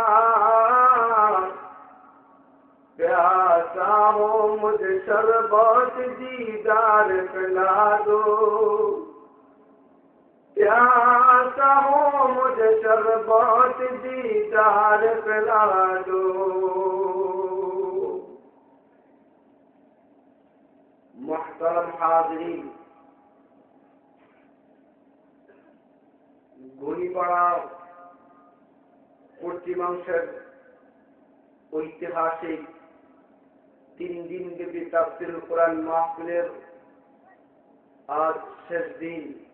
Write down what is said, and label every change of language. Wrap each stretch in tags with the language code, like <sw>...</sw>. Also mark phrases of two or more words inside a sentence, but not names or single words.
<ur>پیاسا ہو مجھے شربت دیدار پلا دو پیاسا ہو مجھے شربت دیدار پلا دو محترم حاضرین ঘুরিপাড়া</ur> <bn>পশ্চিমাংশের ঐতিহাসিক 3 দিন ব্যাপী তাফসীরুল কোরআন মাহফিলের আজ শেষ দিন</bn>